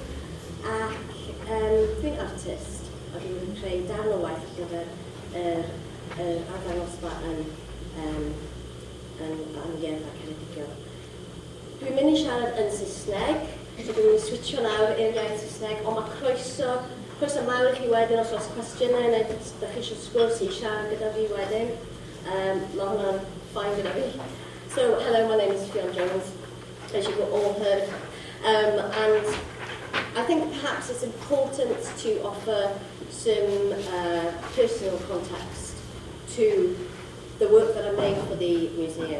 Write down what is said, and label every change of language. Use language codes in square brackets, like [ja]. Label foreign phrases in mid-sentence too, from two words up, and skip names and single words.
[cy] Ac dwi'n artist, a dwi'n creu darn o waith ar gyfer yr arddangosfa yn Gerfa Ceredigion. Dwi'n mynd I siarad yn Saesneg, so dwi'n mynd I switcho nawr i'r iaith Saesneg, ond mae croeso mawr I chi wedyn os oes cwestiynau neu ydych chi eisiau sgwrs I siarad gyda fi wedyn. Mae hwnna'n fine gyda fi. [en] So, hello, my name is Ffion Jones, as you've all heard. And I think perhaps it's important to offer some personal context to the work that I made for the museum.